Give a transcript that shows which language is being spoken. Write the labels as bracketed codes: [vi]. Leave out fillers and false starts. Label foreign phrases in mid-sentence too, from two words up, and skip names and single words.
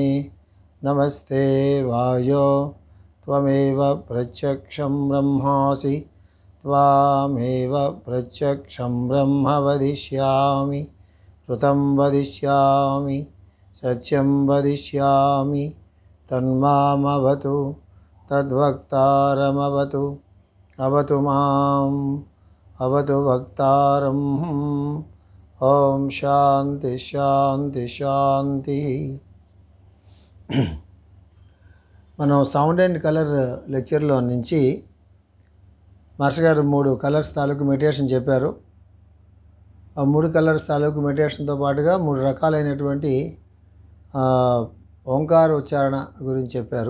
[sa] नमस्ते वायो त्वमेव प्रत्यक्षं ब्रह्मासि त्वामेव प्रत्यक्षं ब्रह्म वदिष्यामि ऋतं वदिष्यामि सत्यं वदिष्यामि तन्मामवतु तद्वक्तारमवतु अवतु माम् अवतु वक्तारम् ॐ शान्ति शान्ति शान्ति. [te] మనం [en] sound and color [te] లెక్చర్లో నుంచి మాస్టర్ గారు 3 కలర్స్ తాలూకు మెడిటేషన్ చెప్పారు. ఆ 3 కలర్స్ తాలూకు మెడిటేషన్తో పాటుగా 3 రకాలైనటువంటి ఓంకార ఉచ్చారణ గురించి చెప్పారు.